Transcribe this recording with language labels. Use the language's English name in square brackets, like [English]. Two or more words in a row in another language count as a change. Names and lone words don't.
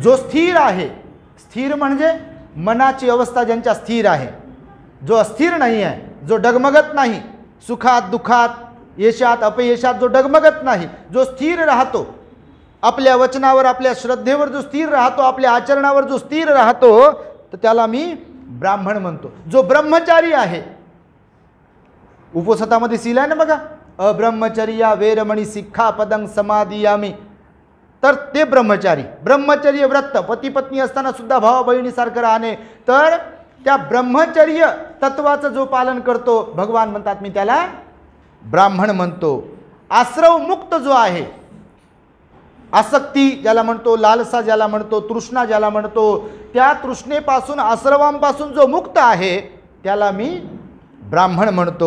[Marathi] जो स्थिर आहे, स्थिर म्हणजे मनाची अवस्था ज्यांच्या स्थिर आहे, जो अस्थिर नाही आहे, जो डगमगत नाही, सुखात दुःखात यशात अपयशात जो डगमगत नाही, जो स्थिर राहतो, आपल्या वचनावर आपल्या श्रद्धेवर जो स्थिर राहतो, आपल्या आचरणावर जो स्थिर राहतो, तर त्याला मी ब्राह्मण म्हणतो. जो ब्रह्मचारी आहे, उपसतामध्ये सील आहे ना बघा, [Pali] अब्रह्मचर्या वेरमणी सिक्खापदं समादियामी, [Marathi] तर ते ब्रह्मचारी, ब्रह्मचर्य व्रत, पती पत्नी असताना सुद्धा भावा बहिणीसारखं राहणे, तर त्या ब्रह्मचर्य तत्वाचं जो पालन करतो, भगवान म्हणतात मी त्याला ब्राह्मण म्हणतो. आश्रव मुक्त जो आहे, आसक्ती ज्याला म्हणतो, लालसा ज्याला म्हणतो, तृष्णा ज्याला म्हणतो, त्या तृष्णेपासून आश्रवांपासून जो मुक्त आहे त्याला मी ब्राह्मण म्हणतो.